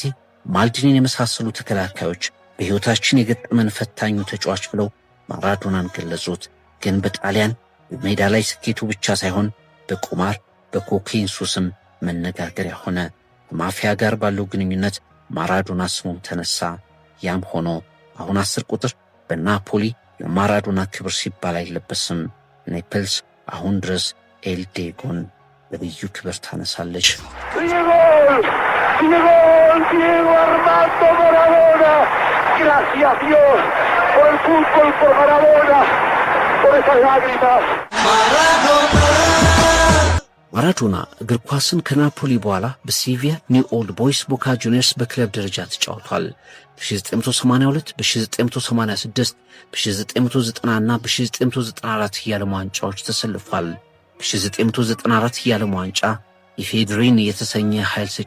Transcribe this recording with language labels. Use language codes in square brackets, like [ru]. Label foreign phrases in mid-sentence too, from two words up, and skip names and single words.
[am] ማልዲኒን የመሳሰሉ ተከላካዮች በሕይወታችን የገጠመን ፈታኙ ተጫዋች ብለው ማራዶናን ገለጹት። ግን በጣሊያን በሜዳ ላይ ስኬቱ ብቻ ሳይሆን በቁማር በኮኬይን ሱስም መነጋገሪያ ሆነ። ከማፊያ ጋር ባለው ግንኙነት ማራዶና ስሙም ተነሳ። ያም ሆኖ አሁን 10 ቁጥር በናፖሊ ለማራዶና ክብር ሲባል አይለበስም። ኔፕልስ አሁን ድረስ ኤል ዲየጎን በልዩ ክብር ታነሳለች። [es] Diego Armando Maradona, gracias Dios por el fútbol, por Maradona, por esas lágrimas. [am] ማራዶና እግር ኳስን ከናፖሊ በኋላ በሲቪያ፣ ኒው ኦልድ ቦይስ፣ ቦካ ጁኒየርስ በክለብ ደረጃ ተጫውቷል። በ1982፣ በ1986፣ በ1990 እና በ1994 የዓለም ዋንጫዎች ተሰልፏል። በ1994 የዓለም ዋንጫ ኢፌድሪን የተሰኘ ኃይል ሰጪ